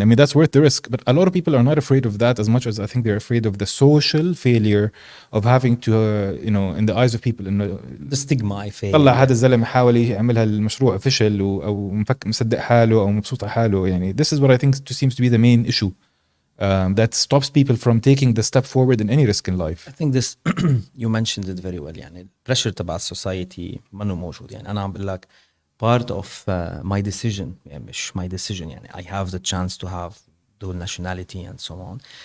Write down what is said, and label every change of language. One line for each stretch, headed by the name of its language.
English: I mean, that's worth the risk. But a lot of people are not afraid of that as much as I think they're afraid of the social failure of having to in the eyes of people the stigma I feel.
Arabic: طلع هذا الزلمه حاول يعملها المشروع فشل او مصدق حاله او مبسوط على حاله يعني.
English: This is what I think seems to be the main issue that stops people from taking the step forward in any risk in life. I think this you mentioned it very well.
Arabic: يعني pressure تبع السوسايتي منه موجود. يعني أنا عم بقول لك
English: part of my decision,
Arabic: يعني مش
English: my decision يعني I have the chance to have dual nationality and so on.